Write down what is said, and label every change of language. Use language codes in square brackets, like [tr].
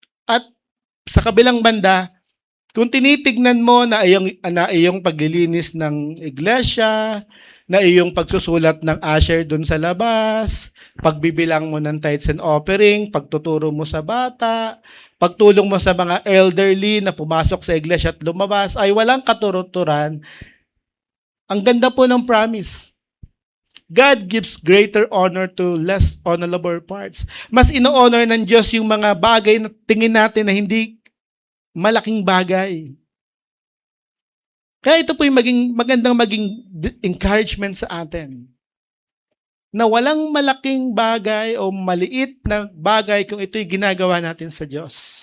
[tl] At sa kabilang banda, kung tinitignan mo na iyong paglilinis ng iglesia, na iyong pagsusulat ng usher dun sa labas, pagbibilang mo ng [en] tithes and offering, [tl] pagtuturo mo sa bata, pagtulong mo sa mga elderly na pumasok sa iglesia at lumabas, ay walang katuruturan. Ang ganda po ng promise. [en] God gives greater honor to less honorable parts. [tl] Mas ino-honor ng Diyos yung mga bagay na tingin natin na hindi malaking bagay. Kaya ito po yung magandang maging encouragement sa atin. Na walang malaking bagay o maliit na bagay kung ito'y ginagawa natin sa Diyos.